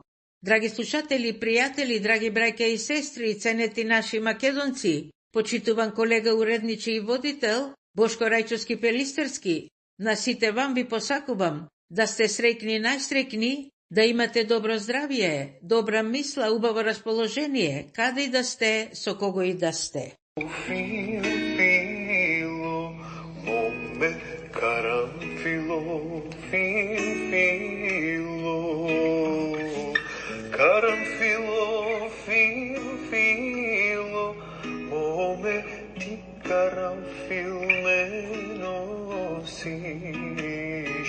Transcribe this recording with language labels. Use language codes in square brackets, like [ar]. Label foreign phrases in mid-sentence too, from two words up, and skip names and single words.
[mk] Драги слушатели, пријатели, драги браќа и сестри, ценети наши македонци, почитуван колега, уредничи и водител, Бошко Рајчовски Пелистерски, на сите вам ви посакувам да сте среќни, најсреќни, да имате добро здравје, добра мисла, убаво расположение, каде и да сте, со кого и да сте. Каранфило, каранфило, фило, моме ти каранфил не носиш.